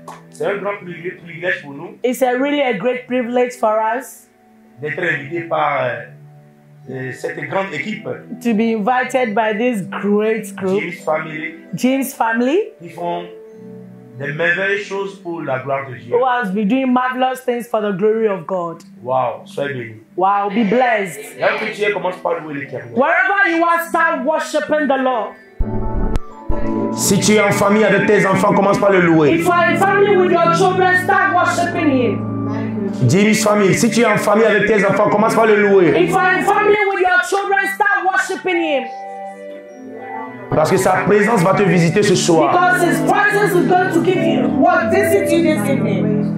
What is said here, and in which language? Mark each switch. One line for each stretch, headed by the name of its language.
French: C'est un grand privilège pour nous.
English: It's really a great privilege for us
French: d'être invité par cette grande équipe.
English: To be invited by this great group. James family.
French: Qui font de merveilleuses choses pour la gloire de Dieu.
English: Who has been doing marvelous things for the glory of God.
French: Wow, sois béni.
English: Wow, be blessed.
French: Là où tu es, commence par louer l'Éternel.
English: Wherever you are, start worshiping the Lord.
French: Si tu es en famille avec tes enfants, commence par le louer.
English: If you are in family with your children, start worshiping Him.
French: Jimmy's famille. Si tu es en famille avec tes enfants, commence par le louer.
English: If you are in family with your children, start worshiping Him.
French: Parce que sa présence va te visiter ce soir.
English: Because His presence is going to give you what visit you this evening.